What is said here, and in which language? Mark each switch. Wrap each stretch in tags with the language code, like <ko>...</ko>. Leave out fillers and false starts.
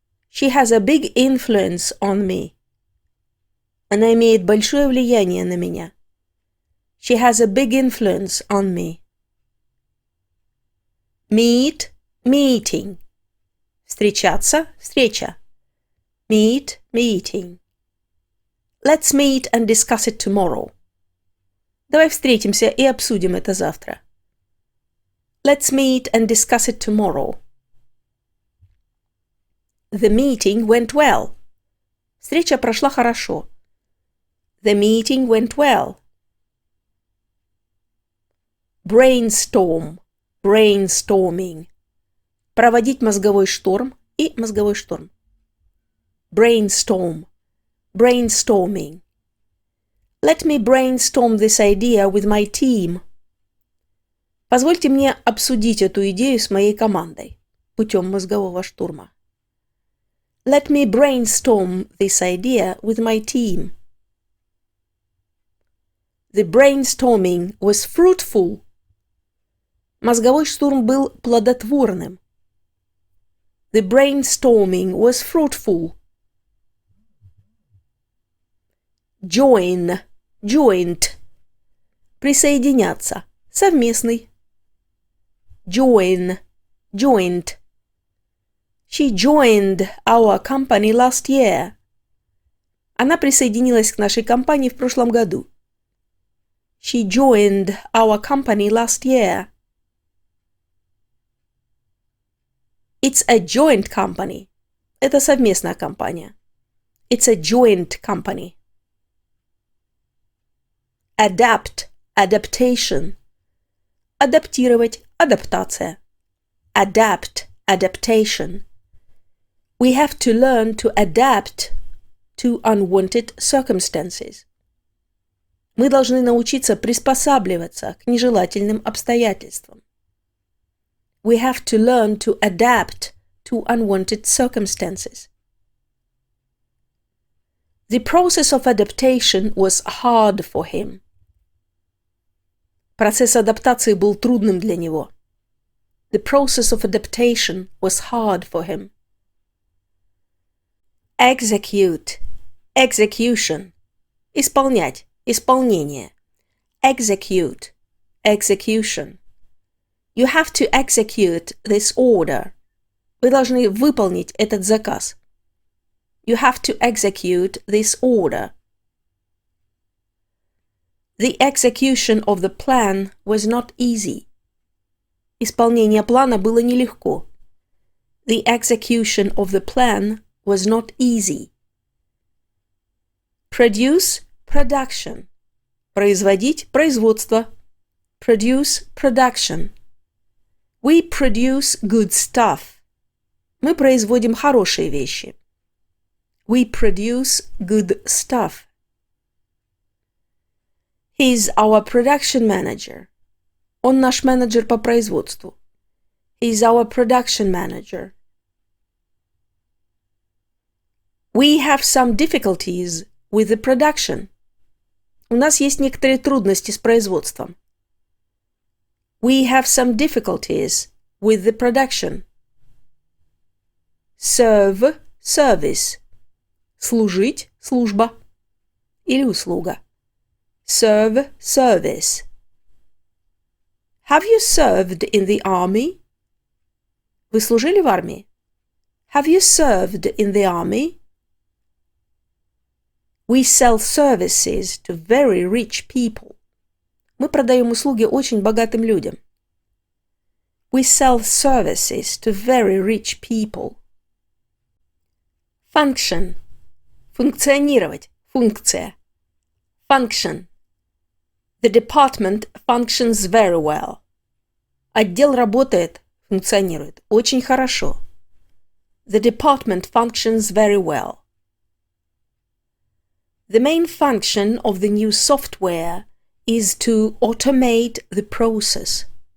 <en>She has a big influence on me.</en> <ru>Она имеет большое влияние на меня.</ru> <en>She has a big influence on me. Meet, meeting.</en> <ru>Встречаться, встреча.</ru> <en>Meet, meeting. Let's meet and discuss it tomorrow.</en> <ru>Давай встретимся и обсудим это завтра.</ru> <en>Let's meet and discuss it tomorrow. The meeting went well.</en> <ru>Встреча прошла хорошо.</ru> <en>The meeting went well. Brainstorm. Brainstorming.</en> <ru>Проводить мозговой шторм и мозговой шторм.</ru> <en>Brainstorm. Brainstorming. Let me brainstorm this idea with my team.</en> <ru>Позвольте мне обсудить эту идею с моей командой путем мозгового штурма.</ru> <en>Let me brainstorm this idea with my team. The brainstorming was fruitful.</en> <ru>Мозговой штурм был плодотворным.</ru> <en>The brainstorming was fruitful. Join. Joint.</en> <ru>Присоединяться. Совместный.</ru> <en>Join. Joint. She joined our company last year.</en> <ru>Она присоединилась к нашей компании в прошлом году.</ru> <en>She joined our company last year. It's a joint company.</en> <ru>Это совместная компания.</ru> <en>It's a joint company. Adapt. Adaptation.</en> <ru>Адаптировать. Адаптация.</ru> <en>Adapt. Adaptation. We have to learn to adapt to unwanted circumstances.</en> <ru>Мы должны научиться приспосабливаться к нежелательным обстоятельствам.</ru> <en>We have to learn to adapt to unwanted circumstances. The process of adaptation was hard for him.</en> <ru>Процесс адаптации был трудным для него.</ru> <en>The process of adaptation was hard for him. Execute. Execution.</en> <ru>Исполнять. Исполнение.</ru> <en>Execute. Execution. You have to execute this order.</en> <ru>Вы должны выполнить этот заказ.</ru> <en>You have to execute this order. The execution of the plan was not easy.</en> <ru>Исполнение плана было нелегко.</ru> <en>The execution of the plan was not easy. Produce, production.</en> <ru>Производить, производство.</ru> <en>Produce, production. We produce good stuff.</en> <ru>Мы производим хорошие вещи.</ru> <en>We produce good stuff. He's our production manager.</en> <ru>Он наш менеджер по производству.</ru> <en>He's our production manager. We have some difficulties with the production.</en> <ru>У нас есть некоторые трудности с производством.</ru> <en>We have some difficulties with the production. Serve – service.</en> <ru>Служить – служба. Или услуга.</ru> <en>Serve – service. Have you served in the army?</en> <ru>Вы служили в армии?</ru> <en>Have you served in the army? We sell services to very rich people.</en> <ru>Мы продаем услуги очень богатым людям.</ru> <en>We sell services to very rich people. Function.</en> <ru>Функционировать. Функция.</ru> <en>Function. The department functions very well.</en> <ru>Отдел работает, функционирует очень хорошо.</ru> <en>The department functions very well. The main function of the new software is to automate the process.</en>